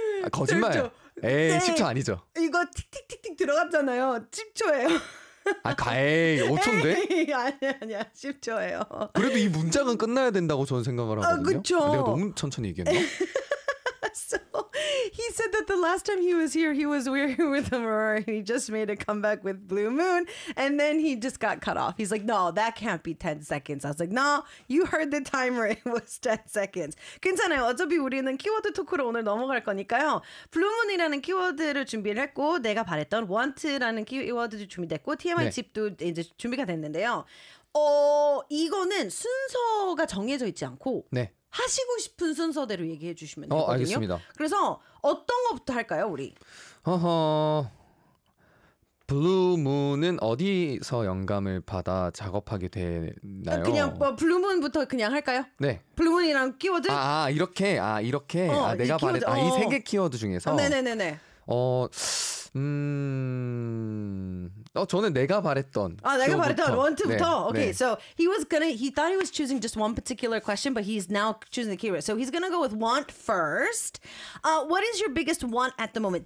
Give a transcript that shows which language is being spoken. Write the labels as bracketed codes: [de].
[ko] 거짓말. 10초. 에이, 네. 10초 아니죠. 이거 틱틱틱틱 들어갔잖아요. 10초예요. 아, 가에 5초인데? 아니야. 10초예요. 그래도 이 문장은 끝나야 된다고 저는 생각을 하거든요. 그렇죠. 내가 너무 천천히 얘기했나? [en] So, he said that the last time he was here, he was weary with Aurora. He just made a comeback with Blue Moon. And then he just got cut off. He's like, no, that can't be 10 seconds. I was like, no, you heard the timer. It was 10 seconds. [ko] 괜찮아요. 어차피 우리는 키워드 토크로 오늘 넘어갈 거니까요. Blue Moon이라는 키워드를 준비를 했고, 내가 바랬던 Want라는 키워드도 준비됐고, TMI 네. 집도 이제 준비가 됐는데요. 이거는 순서가 정해져 있지 않고, 네. 하시고 싶은 순서대로 얘기해 주시면 되거든요. 알겠습니다. 그래서 어떤 것부터 할까요, 우리? 블루문은 어디서 영감을 받아 작업하게 되나요? 그냥 뭐 블루문부터 그냥 할까요? 네. 블루문이랑 키워드? 이렇게 내가 말했 이 세 개 키워드 중에서 네네네네. 저는 내가 바랬던 내가 바랬던 원트부터 네. [en] So he thought he was choosing just one particular question, but he's now choosing the keyword. So he's gonna go with want first. What is your biggest want at the moment?